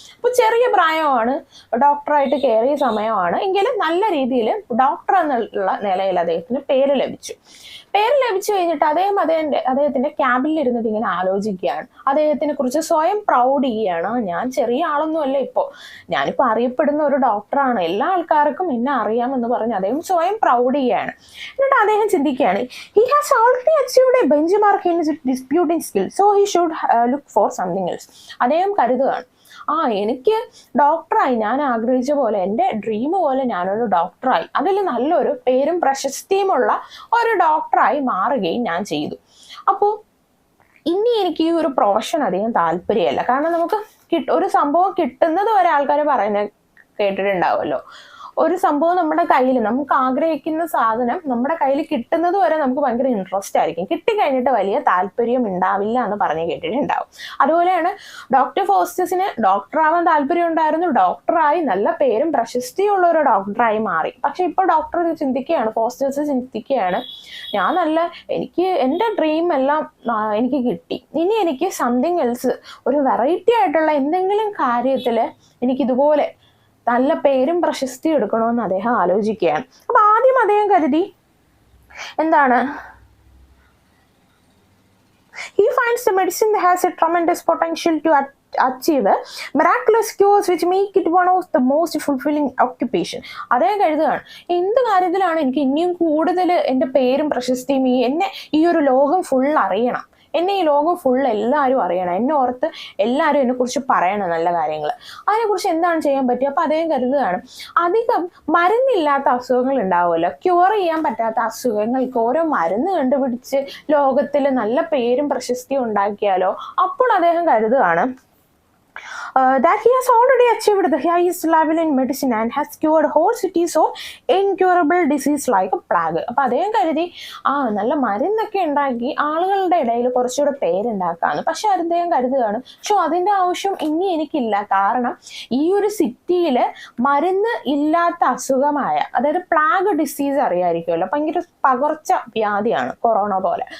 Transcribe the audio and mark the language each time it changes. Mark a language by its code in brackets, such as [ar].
[ml] അപ്പോൾ ചെറിയ പ്രായമാണ്, ഡോക്ടറായിട്ട് കയറിയ സമയമാണ്, എങ്കിലും നല്ല രീതിയിൽ ഡോക്ടർ എന്നുള്ള നിലയിൽ അദ്ദേഹത്തിന് പേര് ലഭിച്ചു കഴിഞ്ഞിട്ട് അദ്ദേഹത്തിന്റെ ക്യാബിനിൽ ഇരുന്നിട്ട് ഇങ്ങനെ ആലോചിക്കുകയാണ്. അദ്ദേഹത്തിനെ കുറിച്ച് സ്വയം പ്രൗഡ് ചെയ്യുകയാണ്. ഞാൻ ചെറിയ ആളൊന്നുമല്ല, ഞാനിപ്പോൾ അറിയപ്പെടുന്ന ഒരു ഡോക്ടറാണ്, എല്ലാ ആൾക്കാർക്കും എന്നെ അറിയാമെന്ന് പറഞ്ഞ് അദ്ദേഹം സ്വയം പ്രൗഡ് ചെയ്യുകയാണ്. എന്നിട്ട് അദ്ദേഹം ചിന്തിക്കുകയാണ്, [en] he has already achieved a benchmark in his disputing skill, so he should look for something else. [ml] അദ്ദേഹം കരുതുകയാണ്, എനിക്ക് ഡോക്ടറായി, ഞാൻ ആഗ്രഹിച്ച പോലെ, എൻ്റെ ഡ്രീം പോലെ ഞാനൊരു ഡോക്ടറായി, അതിൽ നല്ലൊരു പേരും പ്രശസ്തിയുമുള്ള ഒരു ഡോക്ടറായി മാറുകയും ഞാൻ ചെയ്തു. അപ്പോൾ ഇനി എനിക്ക് ഈ ഒരു പ്രൊഫഷൻ അധികം താല്പര്യമല്ല. കാരണം നമുക്ക് ഒരു സംഭവം കിട്ടുന്നത് വരെ ആൾക്കാർ പറയുന്നത് കേട്ടിട്ടുണ്ടാവുമല്ലോ. ഒരു സംഭവം നമ്മുടെ കയ്യിൽ, നമുക്ക് ആഗ്രഹിക്കുന്ന സാധനം നമ്മുടെ കയ്യിൽ കിട്ടുന്നത് വരെ നമുക്ക് ഭയങ്കര ഇൻട്രസ്റ്റ് ആയിരിക്കും, കിട്ടിക്കഴിഞ്ഞിട്ട് വലിയ താല്പര്യം ഉണ്ടാവില്ല എന്ന് പറഞ്ഞ് കേട്ടിട്ടുണ്ടാവും. അതുപോലെയാണ് ഡോക്ടർ ഫോസ്റ്റസിന് ഡോക്ടറാവാൻ താല്പര്യം ഉണ്ടായിരുന്നു, ഡോക്ടറായി നല്ല പേരും പ്രശസ്തിയുള്ള ഒരു ഡോക്ടറായി മാറി. പക്ഷെ ഇപ്പോൾ ഫോസ്റ്റസ് ചിന്തിക്കുകയാണ്, എനിക്ക് എൻ്റെ ഡ്രീം എല്ലാം എനിക്ക് കിട്ടി, ഇനി എനിക്ക് സംതിങ് എൽസ്, ഒരു വെറൈറ്റി ആയിട്ടുള്ള എന്തെങ്കിലും കാര്യത്തിൽ എനിക്കിതുപോലെ നല്ല പേരും പ്രശസ്തിയും എടുക്കണമെന്ന് അദ്ദേഹം ആലോചിക്കുകയാണ്. അപ്പൊ ആദ്യം അദ്ദേഹം കരുതി എന്താണ്, [en] he finds the medicine that has a tremendous potential to achieve miraculous cures which make it one of the most fulfilling occupation. [ml] അദ്ദേഹം കരുതുകയാണ്, എന്ത് കാര്യത്തിലാണ് എനിക്ക് ഇനിയും കൂടുതൽ എൻ്റെ പേരും പ്രശസ്തിയും, എന്നെ ഈ ഒരു ലോകം ഫുൾ അറിയണം, എന്നെ ഈ ലോകം ഫുൾ എല്ലാവരും അറിയണം, എന്നെ ഓർത്ത് എല്ലാവരും എന്നെക്കുറിച്ച് പറയണം നല്ല കാര്യങ്ങൾ, അതിനെക്കുറിച്ച് എന്താണ് ചെയ്യാൻ പറ്റുക. അപ്പോൾ അദ്ദേഹം കരുതുകയാണ്, അധികം മരുന്നില്ലാത്ത അസുഖങ്ങൾ ഉണ്ടാവുമല്ലോ, ക്യൂർ ചെയ്യാൻ പറ്റാത്ത അസുഖങ്ങൾക്ക് ഓരോ മരുന്ന് കണ്ടുപിടിച്ച് ലോകത്തിൽ നല്ല പേരും പ്രശസ്തിയും ഉണ്ടാക്കിയാലോ. അപ്പോൾ അദ്ദേഹം കരുതുകയാണ്, [en] that he has already achieved the highest level in medicine and has cured whole cities of incurable disease like a plague. [ml] അപ്പോൾ അദ്ദേഹം കരുതി നല്ല മരുന്നൊക്കെ ഉണ്ടാക്കി ആളുകളുടെ ഇടയിൽ കുറച്ചുകൂടെ പേരുണ്ടാക്കാന്ന്. പക്ഷെ അദ്ദേഹം കരുതുകയാണ്, അതിൻ്റെ ആവശ്യം ഇനി എനിക്കില്ല. കാരണം ഈ ഒരു സിറ്റിയിൽ മരുന്ന് ഇല്ലാത്ത അസുഖമായ, അതായത് പ്ലാഗ് ഡിസീസ് അറിയാമായിരിക്കുമല്ലോ, ഭയങ്കര പകർച്ച വ്യാധിയാണ് കൊറോണ പോലെ.